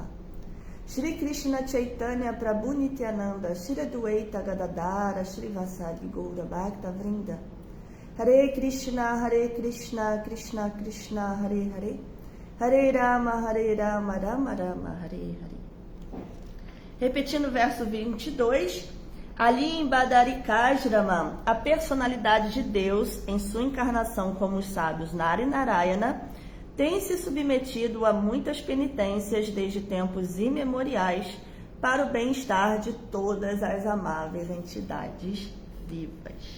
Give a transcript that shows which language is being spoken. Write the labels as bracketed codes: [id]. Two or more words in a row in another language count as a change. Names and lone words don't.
[sa] श्री कृष्ण चैतन्य प्रभु नित्यानन्द श्री अद्वैत गदाधर श्री वासादि गौर भक्त वृन्द. हरे कृष्ण, कृष्ण कृष्ण, हरे हरे, हरे राम, राम राम, हरे हरे. [pt] Repetindo o verso 22, ali em Badarikajrama, a personalidade de Deus, em sua encarnação como os sábios Nara e Narayana, tem se submetido a muitas penitências desde tempos imemoriais para o bem-estar de todas as amáveis entidades vivas.